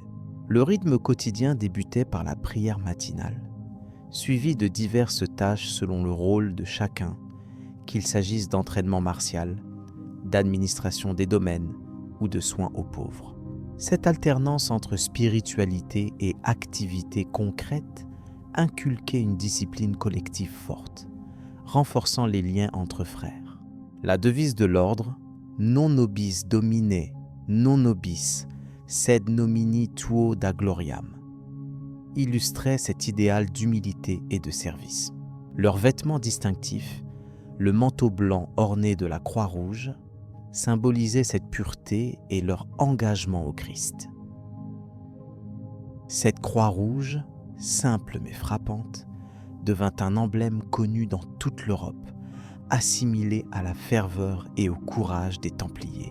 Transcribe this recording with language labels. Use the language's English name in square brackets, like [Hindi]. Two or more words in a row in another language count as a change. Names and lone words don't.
[French] Le rythme quotidien débutait par la prière matinale, suivi de diverses tâches selon le rôle de chacun, qu'il s'agisse d'entraînement martial, d'administration des domaines ou de soins aux pauvres. Cette alternance entre spiritualité et activité concrète inculquait une discipline collective forte, renforçant les liens entre frères. La devise de l'ordre « [Latin] Non nobis domine, non nobis, sed nomini tuo da gloriam [French] » illustrait cet idéal d'humilité et de service. Leurs vêtements distinctifs, le manteau blanc orné de la croix rouge, symbolisaient cette pureté et leur engagement au Christ. Cette croix rouge, simple mais frappante, devint un emblème connu dans toute l'Europe, assimilé à la ferveur et au courage des Templiers.